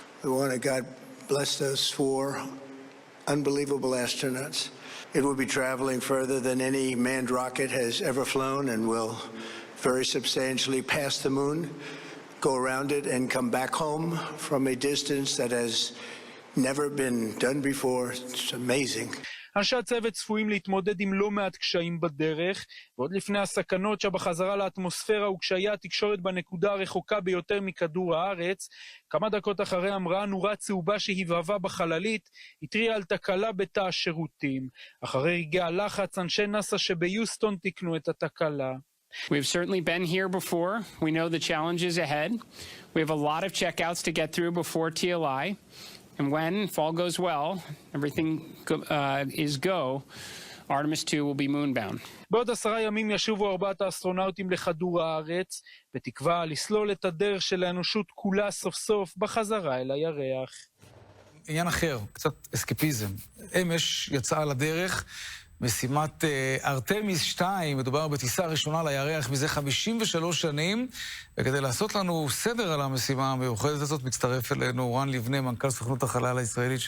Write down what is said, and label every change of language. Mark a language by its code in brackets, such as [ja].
[en] We want to God blessed us for unbelievable astronauts. It will be traveling further than any manned rocket has ever flown and will very substantially pass the moon, go around it and come back home from a distance that has never been done before. It's amazing. [he] אנשי הצוות צפויים להתמודד עם לא מעט קשיים בדרך, ועוד לפני הסכנות שבחזרה לאטמוספירה וקשיי התקשורת בנקודה הרחוקה ביותר מכדור הארץ, כמה דקות אחרי המראה נורה צהובה שהבהבה בחללית, התריעה על תקלה בתא השירותים. אחרי רגעי הלחץ, אנשי נאס"א שביוסטון תיקנו את התקלה. [en] We've certainly been here before. We know the challenges ahead. We have a lot of checkouts to get through before TLI. And when, if all goes well, everything is go, Artemis 2 will be moonbound. [he] בעוד 10 ימים ישובו 4 האסטרונאוטים לכדור הארץ, בתקווה לסלול את הדרך של האנושות כולה סוף סוף בחזרה אל הירח. עניין אחר, קצת אסקפיזם. אמש יצאה לדרך משימת ארתמיס 2, מדובר בטיסה ראשונה לירח מזה 53 שנים, וכדי לעשות לנו סדר על המשימה המיוחדת הזאת, מצטרף אלינו רן לבנה, מנכ"ל סוכנות החלל הישראלית.